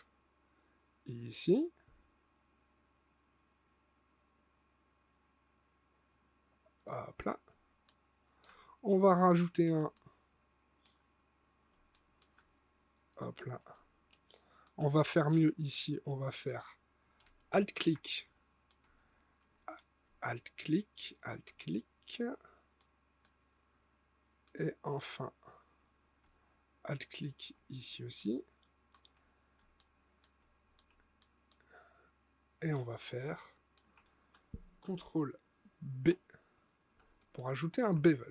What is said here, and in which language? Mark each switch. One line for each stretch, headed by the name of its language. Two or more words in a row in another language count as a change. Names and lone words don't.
French: Ici. Hop là. On va rajouter un. Hop là. On va faire mieux ici. On va faire Alt-clic. Alt-clic. Alt-clic. Et enfin, Alt-clic ici aussi. Et on va faire CTRL B pour ajouter un bevel.